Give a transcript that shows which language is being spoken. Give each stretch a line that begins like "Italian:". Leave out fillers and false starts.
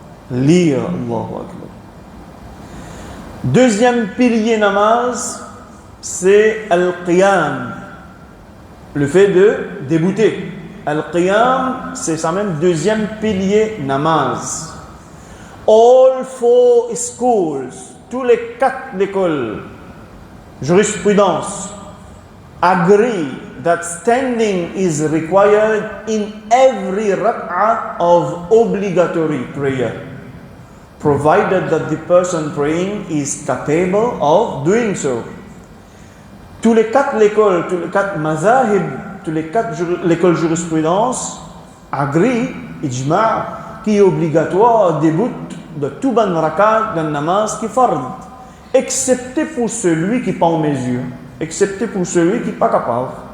French: Lire Allahu Akbar. Deuxième pilier namaz, c'est Al-Qiyam. Le fait de débouter. Al-Qiyam, c'est ça même deuxième pilier namaz.
English: All four schools,
French: tous les 4 écoles, jurisprudence,
English: agree that standing is required in every rak'ah of obligatory prayer, provided that the person praying is capable of doing so.
French: Tous les 4 l'école, tous les 4 mazahib, tous les 4 l'école jurisprudence agree, ijma', qui est obligatoire début de tout ban rakat d'un namaz qui fard, excepté pour celui qui n'est pas en mesure, excepté pour celui qui n'est pas capable.